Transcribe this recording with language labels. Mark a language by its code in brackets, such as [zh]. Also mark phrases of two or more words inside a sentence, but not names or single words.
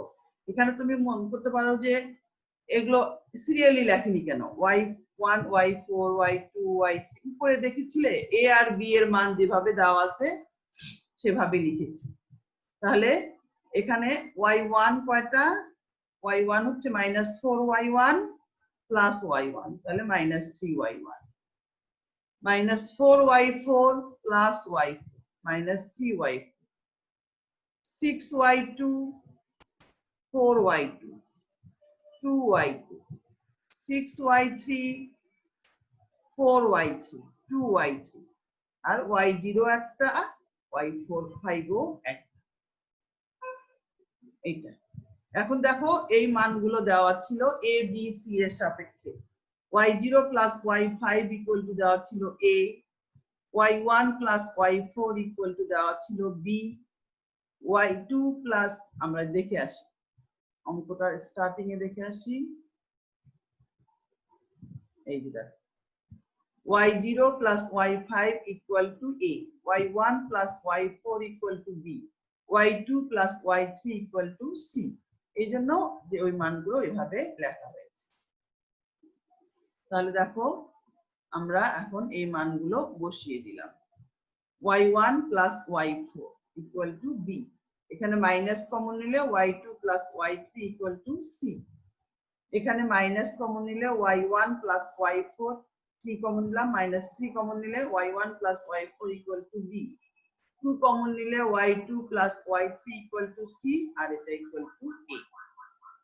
[bn] এখানে তুমি মনে করতে পারো যে এগুলো সিরিয়ালি লেখেনি কেন, y1 y4 y2 y3 উপরে দেখেছিলে a আর b এর মান যেভাবে দেওয়া আছে সেভাবে লিখেছি। তাহলে এখানে y1 কয়টা, y1 হচ্ছে -4y1 + y1, তাহলে -3y1 -4y4 + y4 -3y4 6y2 4y2 2y2 6y3 4y3 2y3, আর y0 একটা y4 5 ও একটা। এইটা এখন দেখো এই মানগুলো দেওয়া ছিল a b c এর সাপেক্ষে, y0 + y5 = দেওয়া ছিল a, y1 + y4 = দেওয়া ছিল b, y2 + আমরা দেখে আসি, অঙ্কটা স্টার্টিং এ দেখে আসি, এই যে দেখো y0 + y5 = a, y1 + y4 = b, y2 + y3 = c। এই জন্য যে ওই মানগুলো এইভাবে লেখা হয়েছে। তাহলে দেখো আমরা এখন এই মানগুলো বসিয়ে দিলাম, y1 + y4 = b, এখানে [en] minus common [bn] নিলে y2 + y3 = c, এখানে [en] minus common [bn] নিলে y1 + y4 3 কমন নিলাম, -3 কমন নিলে y1 + y4 = b, 2 কমন নিলে y2 + y3 = c, আর এটা = a।